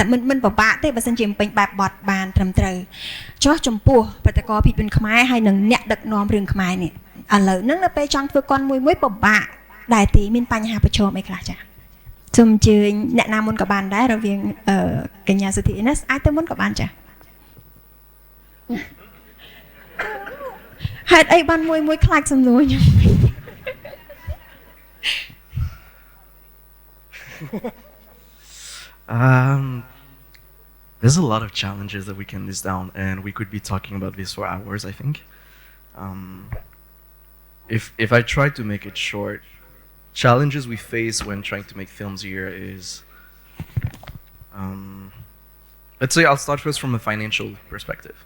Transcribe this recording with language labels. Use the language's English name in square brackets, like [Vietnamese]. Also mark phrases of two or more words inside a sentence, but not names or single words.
[Khmer] មិនពិបាកទេបើសិនជាពេញបែបបទបានត្រឹមត្រូវចុះចំពោះបេតិកភណ្ឌភាពយន្តខ្មែរហើយនឹងអ្នកដឹកនាំរឿងខ្មែរនេះឥឡូវហ្នឹងនៅពេលចង់ធ្វើកុនមួយពិបាកដែរទេមានបញ្ហាប្រឈមអីខ្លះចា៎សូមអញ្ជើញអ្នកណាមុនក៏បានដែររវាងកញ្ញាសុធី Ines អាចទៅមុនក៏បានចា៎ហេតុអីបានមួយខ្លាចសំណួរខ្ញុំ [English] There's a lot of challenges that we can list down, and we could be talking about this for hours, I think. If I try to make it short, challenges we face when trying to make films here is, let's say I'll start first from a financial perspective.